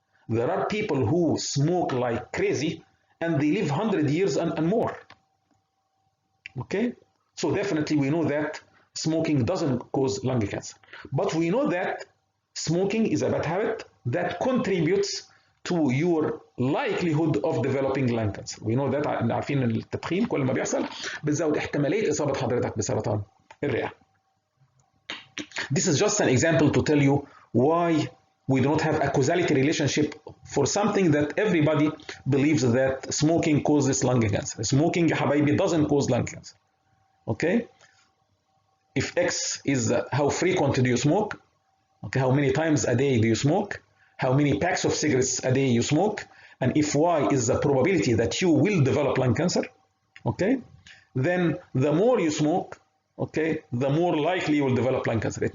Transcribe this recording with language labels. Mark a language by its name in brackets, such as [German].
[English] There are people who smoke like crazy and they live 100 years and more. Okay? So definitely we know that smoking doesn't cause lung cancer. But we know that smoking is a bad habit that contributes to your likelihood of developing lung cancer. We know that [Arabic] عارفين ان التدخين كل ما بيحصل بتزود احتمالية إصابة حضرتك بسرطان الرئة. [English] This is just an example to tell you why we do not have a causality relationship for something that everybody believes that smoking causes lung cancer. Smoking [Arabic] يا حبايبي [English] doesn't cause lung cancer. Okay? If X is how frequent do you smoke, okay, how many times a day do you smoke, how many packs of cigarettes a day you smoke, and if Y is the probability that you will develop lung cancer, okay, then the more you smoke, okay, the more likely you will develop lung cancer.